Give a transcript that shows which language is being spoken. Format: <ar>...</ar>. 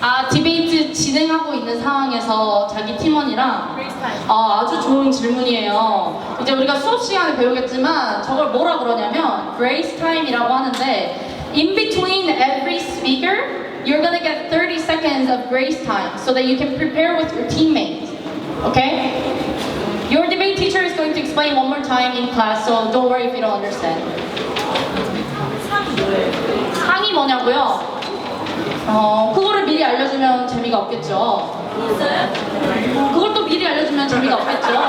<ko>디베이트 진행하고 있는 상황에서 자기 팀원이랑 아주 좋은 질문이에요. 이제 우리가 수업 시간에 배우겠지만 저걸 뭐라 그러냐면</ko> <en>grace time이라고 하는데 in between every speaker you're gonna get 30 seconds of grace time so that you can prepare with your teammates. Okay? Your debate teacher is going to explain one more time in class, so don't worry if you don't understand.</en> <ko>상이 뭐냐고요? 그거를 미리 알려주면 재미가 없겠죠. 그걸 또 미리 알려주면 재미가 없겠죠.</ko>